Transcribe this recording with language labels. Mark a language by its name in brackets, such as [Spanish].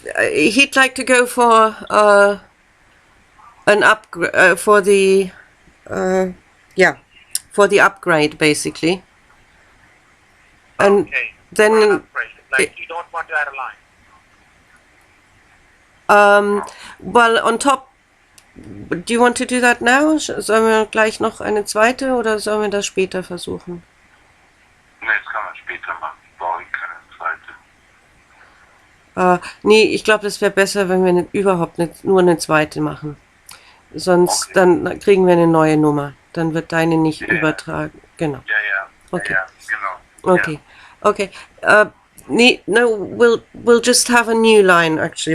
[English] he'd like to go for an upgrade, for the upgrade, basically. And Okay. then... For an upgrade. Like you don't want to add a line. Well, on top, do you want to do that now? [German] Sollen wir gleich noch eine zweite oder sollen wir das später versuchen? Nee, das kann man später machen. Ich brauche keine zweite. Nee, ich glaube, das wäre besser, wenn wir überhaupt nicht nur eine zweite machen. Sonst, dann kriegen wir eine neue Nummer. Dann wird deine nicht übertragen. Genau. Ja. Okay. Ja, genau. Okay. Okay. [English] No, we'll just have a new line, actually.